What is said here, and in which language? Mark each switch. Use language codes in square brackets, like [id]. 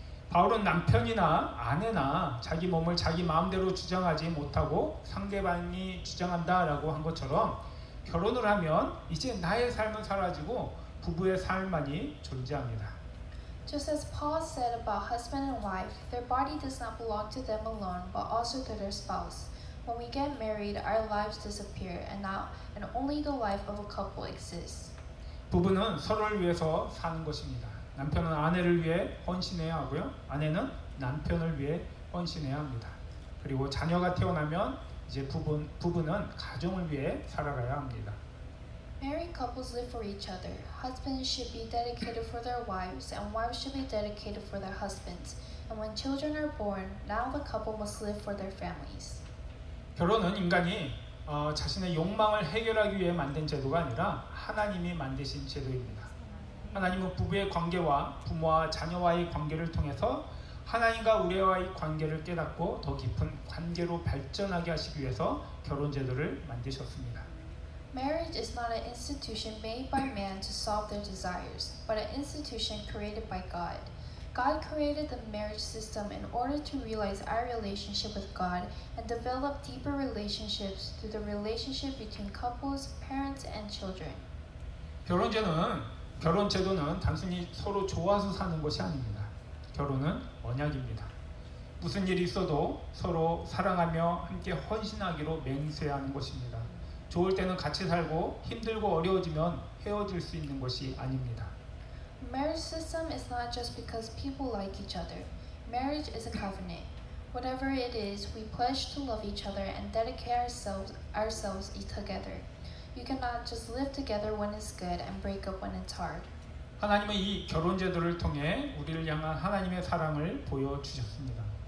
[ko] 바울은 남편이나 아내나 자기 몸을 자기 마음대로 주장하지 못하고 상대방이 주장한다라고 한 것처럼 결혼을 하면 이제 나의 삶은 사라지고 부부의 삶만이 존재합니다. [en] Just as Paul said about husband and wife, their body does not belong to them alone, but also to their spouse. When we get married, our lives disappear, and only the life of a couple exists. [ko] 부부는 서로를 위해서 사는 것입니다. 남편은 아내를 위해 헌신해야 하고요. 아내는 남편을 위해 헌신해야 합니다. 그리고 자녀가 태어나면 이제 부부는 가정을 위해 살아가야 합니다. [en] Married couples live for each other. Husbands should be dedicated for their wives, and wives should be dedicated for their husbands. And when children are born, now the couple must live for their families. [ko] 결혼은 인간이 자신의 욕망을 해결하기 위해 만든 제도가 아니라 하나님이 만드신 제도입니다. 하나님은 부부의 관계와 부모와 자녀와의 관계를 통해서 하나님과 우리와의 관계를 깨닫고 더 깊은 관계로 발전하게 하시기 위해서 결혼 제도를 만드셨습니다. [en] Marriage is not an institution made by man to solve their desires, but an institution created by God. God created the marriage system in order to realize our relationship with God and develop deeper relationships through the relationship between couples, parents, and children. [ko] 결혼 제도는 단순히 서로 좋아서 사는 것이 아닙니다. 결혼은 언약입니다. 무슨 일이 있어도 서로 사랑하며 함께 헌신하기로 맹세하는 것입니다. 좋을 때는 같이 살고 힘들고 어려워지면 헤어질 수 있는 것이 아닙니다. [en] Marriage system is not just because people like each other. Marriage is a covenant. Whatever it is, we pledge to love each other and dedicate ourselves together. You cannot just live together when it's good and break up when it's hard. [ko] 하나님은 이 결혼 제도를 통해 우리를 향한 하나님의 사랑을 보여주셨습니다.